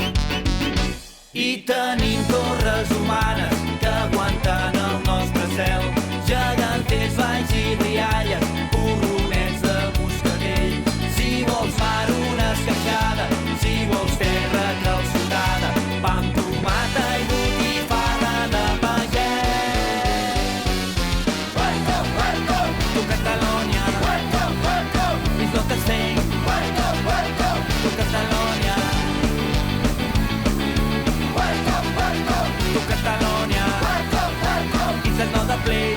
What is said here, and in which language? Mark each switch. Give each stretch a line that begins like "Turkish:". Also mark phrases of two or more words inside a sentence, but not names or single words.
Catalan: I tenim torres humanes que aguanten el nostre cel, geganters, valls i rialles, borronets de moscatell. Si vols mar, una esqueixada, si vols terra calçotada, pa amb tomata i botifarra de pagès.
English: Welcome, welcome to Catalonia. Welcome, welcome, it's not the same. Welcome, welcome to Catalonia. Welcome, welcome to Catalonia. Welcome, welcome, it's another place.